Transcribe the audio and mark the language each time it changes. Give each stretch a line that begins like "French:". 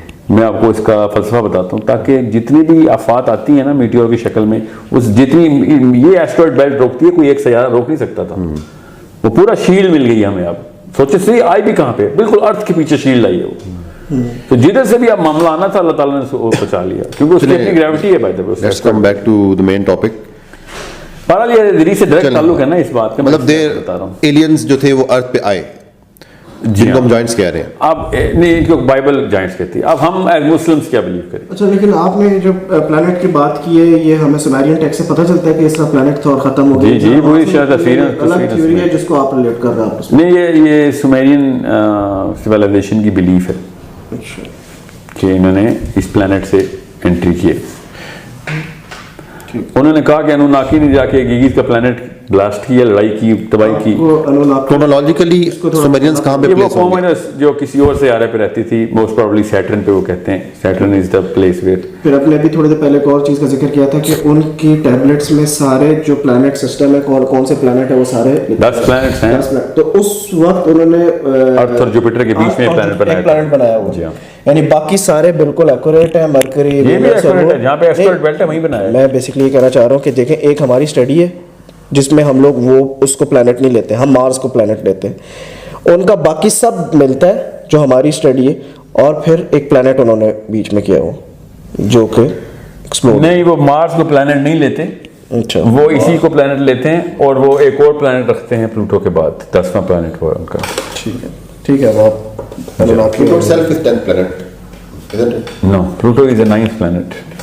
Urdu: میں آپ کو اس کا فلسفہ بتاتا ہوں, تاکہ جتنی بھی آفات آتی ہیں نا میٹیور کی شکل میں, اس جتنی یہ ایسٹرائڈ بیلٹ روکتی ہے, کوئی ایک سیارہ روک نہیں سکتا تھا. وہ پورا شیلڈ مل گئی ہمیں. آپ سوچے سے آئی بھی کہاں پہ, بالکل ارتھ کے پیچھے شیلڈ آئی ہے وہ. تو جدھر سے بھی اب معاملہ آنا تھا اللہ تعالیٰ نے اس کو بچا لیا, کیونکہ اس کی اپنی گریوٹی ہے.
English: Let's come back to the main topic.
Urdu: بہرحال یہ ادریس سے ڈائریکٹ تعلق ہے نا اس بات کا. مطلب بتا رہا ہوں ایلینز جو تھے وہ ارتھ پہ آئے, جن کو ہم جائنٹس کہہ رہے ہیں. اب نہیں, ان کو بائبل جائنٹس کہتی ہے. اب ہم ایز مسلمس کیا بلیو کریں؟ اچھا, لیکن آپ نے جو پلانٹ کی بات کی ہے, یہ ہمیں سومیرین ٹیکسٹ سے پتہ چلتا ہے کہ اس کا پلانٹ تھا اور ختم ہو گیا. جی وہی شاید الگ تھیوری ہے جس کو آپ ریلیٹ کر رہے ہیں. نہیں, یہ سومیرین سویلائزیشن کی بلیف ہے کہ انہوں نے اس پلانٹ سے انٹری کی ہے. انہوں نے کہا کہ انوناکی نے جا کے گیگیز کا پلانٹ بلاسٹ کیا, لڑائی کی, تباہی کی. کرونالوجیکلی سومیرینز کہاں پہ پلیس ہوں گے؟ جو کسی اور سیارے پہ رہتی تھی, موسٹ پروبلی سیٹرن پہ. وہ کہتے ہیں
English: Saturn is the place where.
Urdu: پھر اپنے ابھی تھوڑے دیر پہلے ایک اور چیز کا ذکر کیا تھا کہ ان کی ٹیبلٹس میں سارے جو پلانٹ سسٹم ہے, کون سے پلانٹ ہے, وہ سارے 10 پلانٹس ہیں. تو اس وقت انہوں نے ارتھ اور جوپیٹر کے بیچ میں پلانٹ بنایا ہوا, یعنی باقی سارے بالکل ایکوریٹ ہیں. مرکری, یہ بھی ایکوریٹ ہے, جہاں پہ ایسٹرائڈ بیلٹ ہے وہیں بنایا. میں بیسیکلی یہ کہنا چاہ رہا ہوں کہ دیکھیں, ایک ہماری اسٹڈی ہے جس میں ہم لوگ وہ اس کو پلانٹ نہیں لیتے, ہم مارس کو پلانٹ لیتے ہیں. ان کا باقی سب ملتا ہے جو ہماری اسٹڈی ہے, اور پھر ایک پلانٹ انہوں نے بیچ میں کیا ہو جو کہ ایکسپلور. نہیں وہ مارس کو پلانٹ نہیں لیتے, اچھا وہ اسی کو پلانٹ لیتے ہیں اور وہ ایک اور پلانٹ رکھتے ہیں پلوٹو کے بعد, 10واں پلانٹ ہوا ان کا. ٹھیک ہے. آپ
English: Pluto itself is 10th planet, isn't it? No, Pluto is the 9th planet.